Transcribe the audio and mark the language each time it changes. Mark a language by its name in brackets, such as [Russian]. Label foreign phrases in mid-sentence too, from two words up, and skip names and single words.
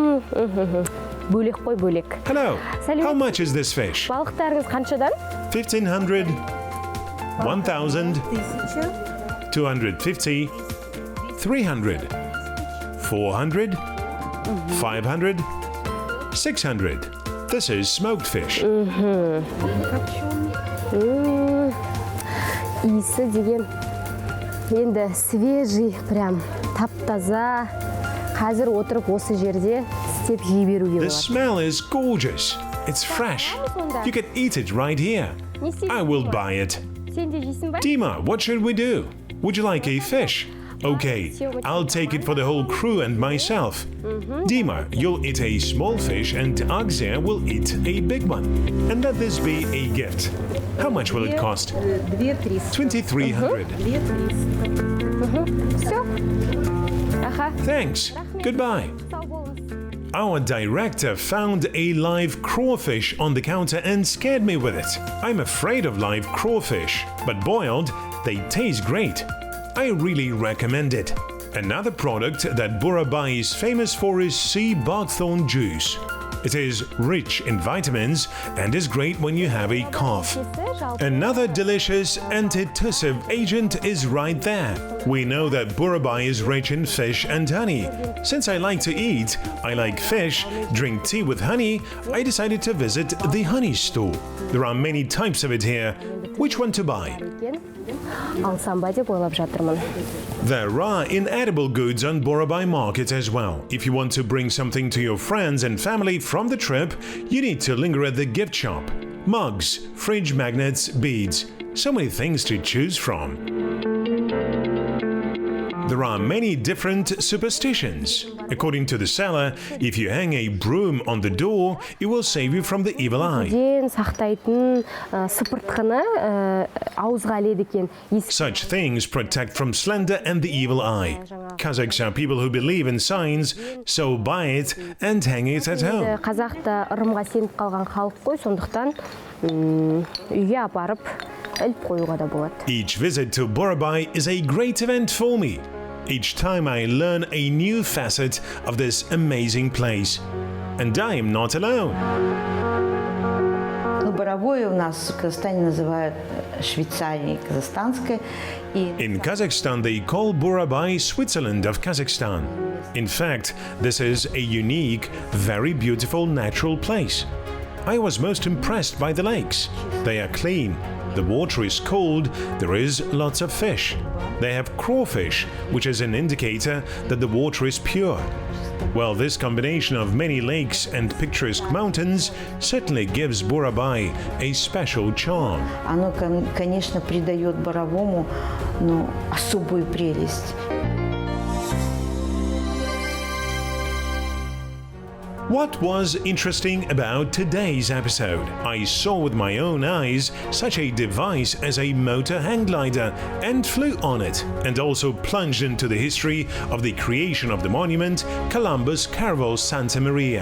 [English] Hello, how much is this fish? 1,500, 1,000, 250, 300, 400, 500, 600. This is smoked fish. [Kazakh] Иісі деген енді [Russian] свежий, прям [Kazakh] тап-таза. Қазір отырып осы жерде істеп жей беруге [English] The [Kazakh] болады. [English] smell is gorgeous. It's fresh. You can eat it right here. I will buy it. [Kazakh] Сен де жейсің ба? [English] Dima, what should we do? Would you like a fish? Okay, I'll take it for the whole crew and myself. Dima, you'll eat a small fish and Akzer will eat a big one. And let this be a gift. How much will it cost? 2,300. [Russian] Все. Аха. [English] Thanks. Goodbye. [Kazakh] Сау болыңыз. [English] Our director found a live crawfish on the counter and scared me with it. I'm afraid of live crawfish, but boiled, they taste great. I really recommend it. Another product that Borovoe is famous for is sea buckthorn juice. It is rich in vitamins and is great when you have a cough. Another delicious antitussive agent is right there. We know that Borovoe is rich in fish and honey. Since I like to eat, I like fish, drink tea with honey, I decided to visit the honey store. There are many types of it here. Which one to buy? [Kazakh] Алсам ба деп ойлап жатырмын. [English] There are inedible goods on Borovoe market as well. If you want to bring something to your friends and family from the trip, you need to linger at the gift shop. Mugs, fridge magnets, beads. So many things to choose from. There are many different superstitions. According to the seller, if you hang a broom on the door, it will save you from the evil eye. [Kazakh] Ден сақтайтын сыпыртқыны ауызға аледі екен. [English] Such things protect from slender and the evil eye. Kazakhs are people who believe in signs, so buy it and hang it at home. [Kazakh] Қазақта ырымға сеніп қалған халық қой, сондықтан үйге апарып іліп қоюға да болады. [English] Each visit to Borovoe is a great event for me. Each time I learn a new facet of this amazing place. And I am not alone. [Russian] Боровое у нас в Казахстане называют Швейцарией казахстанской. [English] In Kazakhstan, they call Borovoe Switzerland of Kazakhstan. In fact, this is a unique, very beautiful natural place. I was most impressed by the lakes. They are clean. The water is cold. There is lots of fish. They have crawfish, which is an indicator that the water is pure. Well, this combination of many lakes and picturesque mountains certainly gives Borovoe a special charm. [Russian] Оно, конечно, придает Боровому, особую прелесть. [English] What was interesting about today's episode? I saw with my own eyes such a device as a motor hang glider and flew on it, and also plunged into the history of the creation of the monument Columbus Carvel Santa Maria.